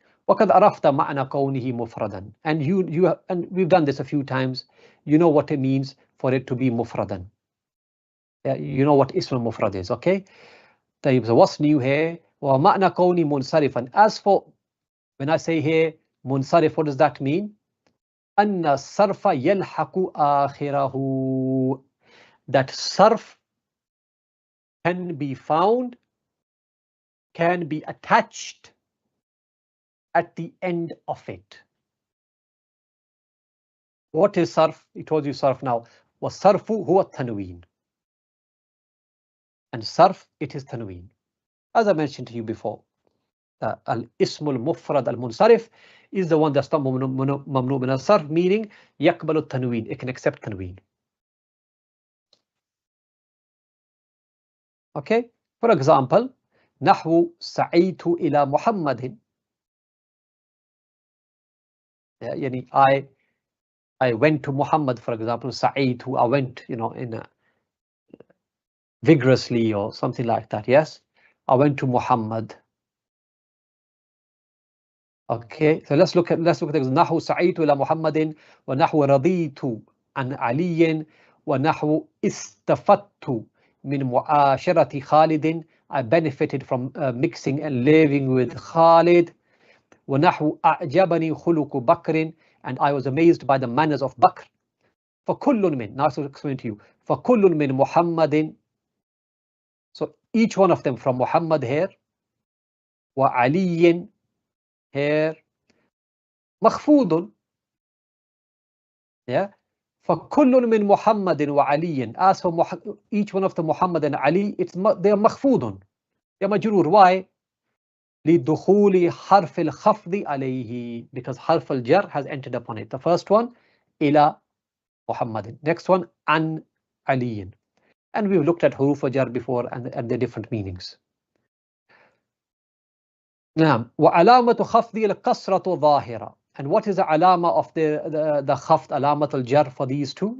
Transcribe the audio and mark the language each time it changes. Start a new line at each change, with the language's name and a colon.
Arabic: وقد عرفت معنى كونه مفردا.
English: And and we've done this a few times. You know what it means for it to be mufradan. Yeah, you know what ism al-mufrad is, okay? So what's new here?
Arabic: ومعنى كونه منصرفا.
English: As for when I say here munsarif, what does that mean?
Arabic: أن الصرف يلحق آخره.
English: That sarf can be found, can be attached at the end of it. What is sarf? He told you sarf now.
Arabic: والصرف هو التنوين.
English: And sarf, it is tanween. As I mentioned to you before, al-ism al-mufrad al-munsarif is the one that's not mamnu min al-sarf, meaning
Arabic: يقبل التنوين.
English: It can accept tanween. Okay. For example,
Arabic: نحو سعيت إلى محمد.
English: يعني I went to Muhammad, for example, سعيت, I went, in a vigorously or something like that. Yes, I went to Muhammad. Okay, so let's look at this.
Arabic: نحو سعيت إلى محمد ونحو رضيت عن علي ونحو استفدت من معاشرة خالد.
English: I benefited from mixing and living with Khalid.
Arabic: ونحو أعجبني خلق بكر,
English: and I was amazed by the manners of Bakr. فكل من, now I'll explain to you.
Arabic: فكل من محمد,
English: so each one of them from Muhammad here, وعلي here, مخفوض. Yeah.
Arabic: فكل من محمد وعلي,
English: as for each one of the Muhammad and Ali, they are مخفوض. They are مجرور. Why?
Arabic: لدخول حرف الخفض عليه,
English: because
Arabic: حرف الجر
English: has entered upon it. The first one, إلى محمد. Next one, عن علي. And we've looked at حروف الجر before and their different meanings.
Arabic: نعم. وعلامة خفض الكسرة ظاهرة.
English: And what is the alama of the khafd, alamat al-jar for these two?